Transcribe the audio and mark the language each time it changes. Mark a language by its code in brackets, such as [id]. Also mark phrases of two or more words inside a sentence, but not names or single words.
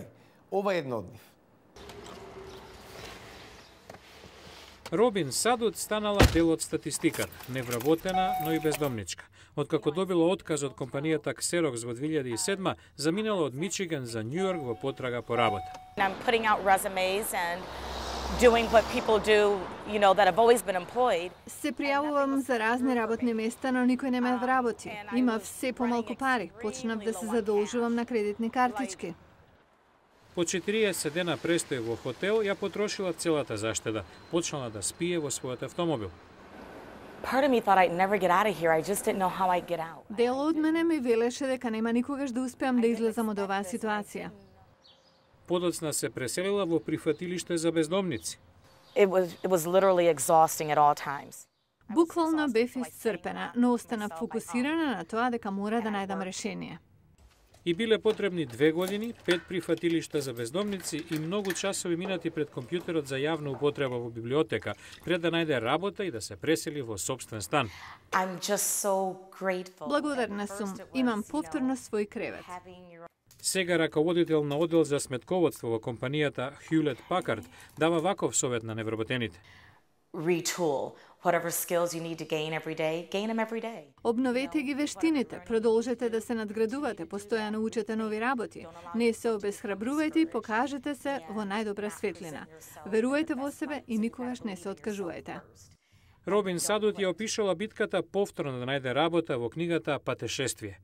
[mk] Ова е едно од нив. Робин Садут станала дел од статистиката, невработена, но и бездомничка. Откако добила отказ од компанијата Xerox во 2007, заминала од Мичиган за Њујорк во потрага по работа. [en] I'm putting out resumes and doing what people do, you know, that have always been employed. [mk] Се пријавувам за разни работни места, но никој не ме вработи. Има все помалку пари. Почнав да се задолжувам на кредитни картички. По 40 дена престој во хотел, ја потрошила целата заштеда. Почнала да спие во својот автомобил. [en] Part of me thought I'd never get out of here. I just didn't know how I'd get out. [mk] Дел од мене ми велеше дека нема никогаш да успеам да излезам од оваа ситуација. Подоцна се преселила во прифатилиште за бездомници. [en] It was literally exhausting at all times. [mk] Буквално бев исцрпена, но останав фокусирана на тоа дека мора да најдам решение. И биле потребни 2 години, 5 прифатилишта за бездомници и многу часови минати пред компјутерот за јавна употреба во библиотека, пред да најде работа и да се пресели во сопствен стан. [en] I'm just so grateful. [mk] Благодарна сум. Имам повторно свој кревет. Сега раководител на оддел за сметководство во компанијата Hewlett Packard дава ваков совет на невработените. [en] Retool. Whatever skills you need to gain them every day. [mk] Обновете ги вештините, продолжете да се надградувате, постојано учете нови работи. Не се обесхрабрувајте и покажете се во најдобра светлина. Верувајте во себе и никогаш не се откажувајте. Робин Садут ја опишала битката повторно да најде работа во книгата Патешествие.